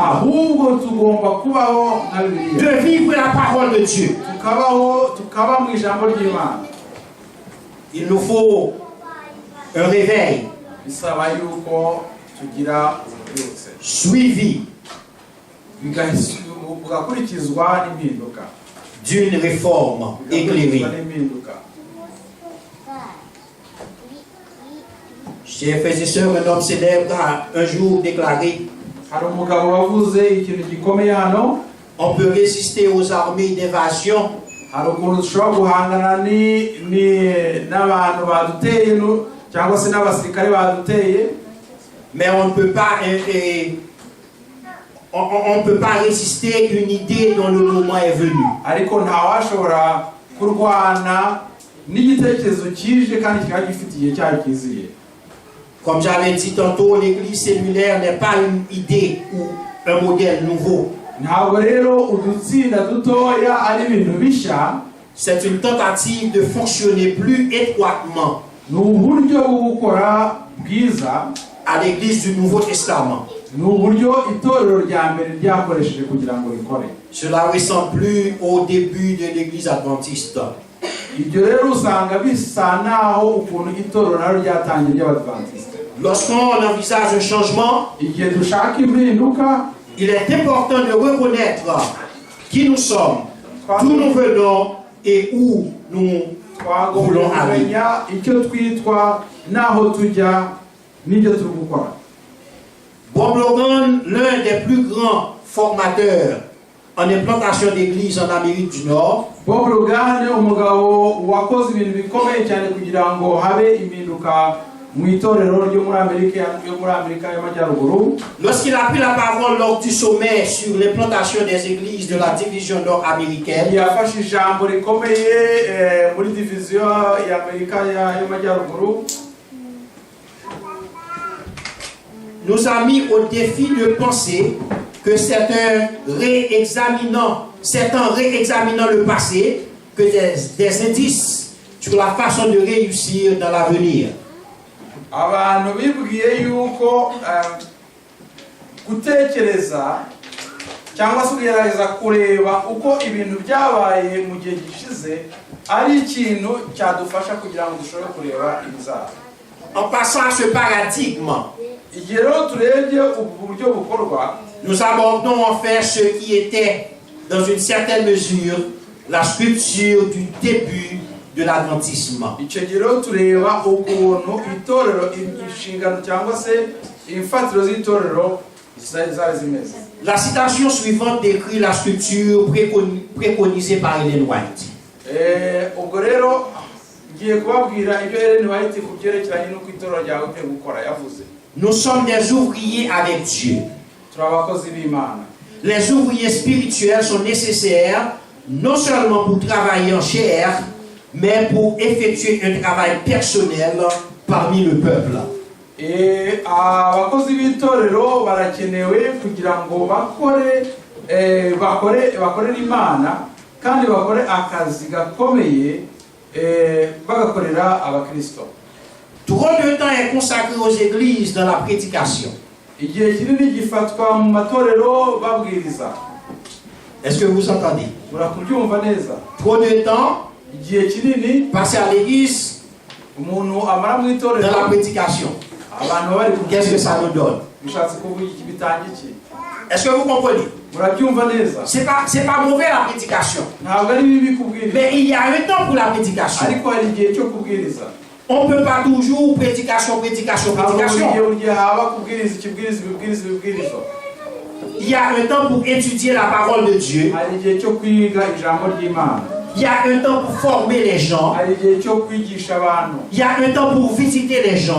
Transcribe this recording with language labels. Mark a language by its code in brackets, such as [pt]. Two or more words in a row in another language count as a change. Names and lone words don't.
[rw] ahubwo tugomba kubaho nka Bibiliya, [fr] de vivre la parole de Dieu. [rw] tukaba mu ijambo ry'Imana. [fr] Il nous faut un réveil [rw] Bisaba yuko tugira ububyutse, [fr] suivi [rw] bugakurikizwa n'impinduka, [fr] d'une réforme éclairée. [rw] n'impinduka. [fr] Chers frères et sœurs, un homme célèbre a un jour déclaré: [rw] Hari umugabo wavuze ikintu gikomeye hano, [fr] on peut résister aux armées d'invasion, [rw] hari ukuntu dushobora guhangana n'abantu baduteye cyangwa se n'abasirikare baduteye, [fr] mais on ne peut pas on peut pas résister une idée dont le moment est venu. [rw] ariko ntawashobora kurwana n'igitekerezo kije kandi kikaba gifite igihe cyayo kiziye. [fr] Comme j'avais dit tantôt, l'église cellulaire n'est pas une idée ou un modèle nouveau. [rw] Ntabwo rero udutsinda dutoya ari ibintu bishya, [fr] C'est une tentative de fonctionner plus étroitement [rw] ni uburyo bwo gukora bwiza, [fr] à l'église du Nouveau Testament. [rw] ni uburyo itorero rya mbere ryakoresheje kugira ngo rikore. [fr] Cela ressemble plus au début de l'église adventiste. [rw] Ibyo rero usanga bisa naho ukuntu itorero naro ryatangiye ry'Abadventiste. [fr] Lorsqu'on envisage un changement, [rw] Igihe dushaka impinduka, [fr] il est important de reconnaître qui nous sommes, d'où nous venons et où nous voulons aller. [rw] kumenya icyo twitwa n'aho tujya n'ibyo turi gukora. [fr] Bob Logan, l'un des plus grands formateurs en implantation d'églises en Amérique du Nord, [rw] Bob Logan umugabo wakoze ibintu bikomeye cyane kugira ngo habe impinduka mu itorero ryo muri Amerika y'Amajyaruguru. [fr] Lorsqu'il a pris la parole lors du sommet sur l'implantation des églises de la division nord-américaine, [rw] yafashe ijambo rikomeye muri division y'Amerika y'Amajyaruguru. [fr] nous a mis au défi de penser que c'est en réexaminant le passé que des indices sur la façon de réussir dans l'avenir. [rw] Abantu bibwiye yuko gutekereza cyangwa se kugerageza kureba uko ibintu byabaye mu gihe gishize ari ikintu cyadufasha kugira ngo dushobore kureba ibizaza. [fr] En passant à ce paradigme, [rw] igihe rero turebye ubu buryo bukorwa, [fr] nous abordons en fait ce qui était dans une certaine mesure la structure du début de l'adventisme. [rw] icyo gihe rero tureba ukuntu itorero inshingano cyangwa se imfatiro z'itorero zari zimeze. [fr] La citation suivante décrit la structure préconisée par Ellen White. [rw] Ubwo rero ngiye kubabwira ibyo Ellen White ku byerekeranye n'uko itorero ryawe rikwiye gukora yavuze. [fr] Nous sommes des ouvriers avec Dieu. [rw] Turi abakozi b'Imana. [fr] Les ouvriers spirituels sont nécessaires non seulement pour travailler en chair, mais pour effectuer un travail personnel parmi le peuple. [rw] Abakozi b'itorero barakenewe kugira ngo bakorere Imana kandi bakore akazi gakomeye bagakorera abakristo. [fr] Trop de temps est consacré aux églises dans la prédication. [rw] Igihe kinini gifatwa mu matorero babwiriza. [fr] Est-ce que vous entendez? [rw] Murakubyumva neza. [fr] Trop de temps [rw] igihe kinini [fr] passé à l'église [rw] umuntu amara mu itorero [fr] dans la prédication. [rw] Abantu bari [fr] Qu'est-ce que ça nous donne? [rw] bishatse kuvuga iki bitanga iki? [fr] Est-ce que vous comprenez? [rw] Murabyumva neza. [fr] C'est pas mauvais la prédication. [rw] Ntabwo ari bibi kubwiriza. [fr] Mais il y a un temps pour la prédication. [rw] Ariko hari igihe cyo kubwiriza. [fr] On ne peut pas toujours prédication. Il y a un temps pour étudier la parole de Dieu. Il y a un temps pour former les gens. Il y a un temps pour visiter les gens.